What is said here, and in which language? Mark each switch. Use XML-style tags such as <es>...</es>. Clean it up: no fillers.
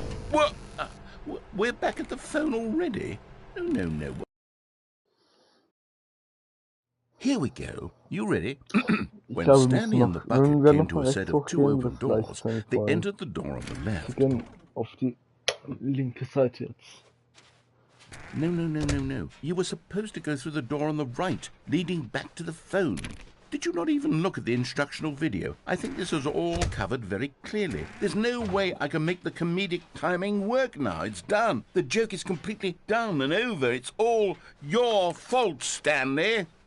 <en>What? We're back at the phone already? No. Here we go. You ready? When Stanley and the bucket came to a set of two open doors, they entered the door on the left.</en> <de>Auf die linke Seite jetzt.</de> <en>No. You were supposed to go through the door on the right, leading back to the phone. Did you not even look at the instructional video? I think this is all covered very clearly. There's no way I can make the comedic timing work now. It's done. The joke is completely done and over. It's all your fault, Stanley.</en>